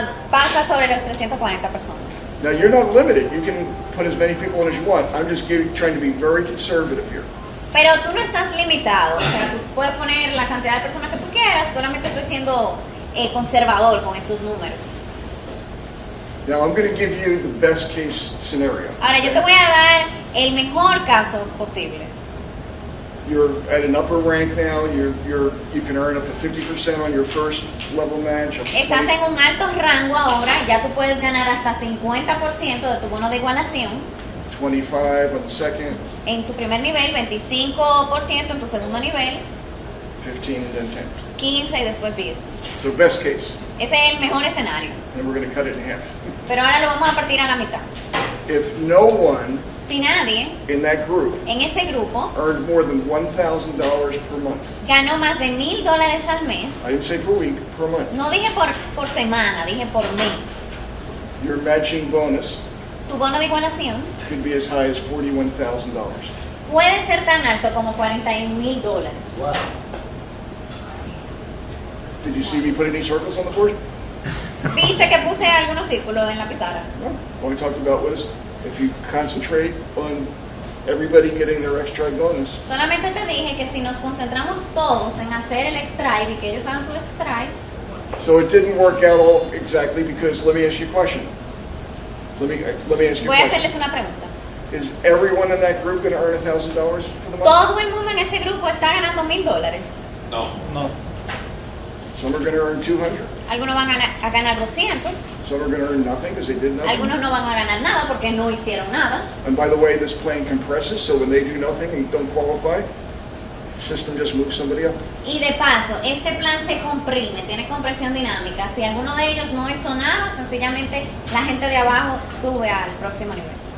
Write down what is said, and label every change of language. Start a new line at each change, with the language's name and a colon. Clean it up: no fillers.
Spanish: Pasa sobre los 340 personas.
English: Now you're not limited. You can put as many people in as you want. I'm just trying to be very conservative here.
Spanish: Pero tú no estás limitado, o sea, tú puedes poner la cantidad de personas que tú quieras, solamente estoy siendo conservador con estos números.
English: Now I'm going to give you the best case scenario.
Spanish: Ahora, yo te voy a dar el mejor caso posible.
English: You're at an upper rank now. You can earn up to 50% on your first level match. up to
Spanish: Estás 20. en un alto rango ahora, ya tú puedes ganar hasta 50% de tu bono de igualación,
English: 25 on the second,
Spanish: En tu primer nivel, 25%, en tu segundo nivel,
English: 15, and then 10.
Spanish: 15 y después 10.
English: So best case,
Spanish: Ese es el mejor escenario.
English: and we're going to cut it in half.
Spanish: Pero ahora lo vamos a partir a la mitad.
English: If no one
Spanish: Si nadie
English: in that group
Spanish: en ese grupo
English: earned more than $1,000 per month,
Spanish: ganó más de $1,000 al mes,
English: I didn't say per week, per month,
Spanish: no dije por semana, dije por mes.
English: your matching bonus
Spanish: Tu bono de igualación
English: could be as high as $41,000.
Spanish: puede ser tan alto como $41,000.
English: Did you see me put any circles on the board?
Spanish: ¿Viste que puse algunos círculos en la pizarra?
English: No. What we talked about was if you concentrate on everybody getting their extra bonus,
Spanish: Solamente te dije que si nos concentramos todos en hacer el extract y que ellos hagan su extract,
English: so it didn't work out all exactly because let me ask you a question. Let me ask you
Spanish: voy a
English: a question.
Spanish: hacerles una pregunta.
English: Is everyone in that group going to earn $1,000 for the month?
Spanish: Todo el mundo en ese grupo está ganando $1,000.
English: No. Some are going to earn 200.
Spanish: Algunos van a ganar 200,
English: Some are going to earn nothing because they did nothing.
Spanish: algunos no van a ganar nada porque no hicieron nada.
English: And by the way, this plane compresses, so when they do nothing and don't qualify, the system just moves somebody up.
Spanish: Y de paso, este plan se comprime, tiene compresión dinámica. Si alguno de ellos no hizo nada, sencillamente la gente de abajo sube al próximo nivel.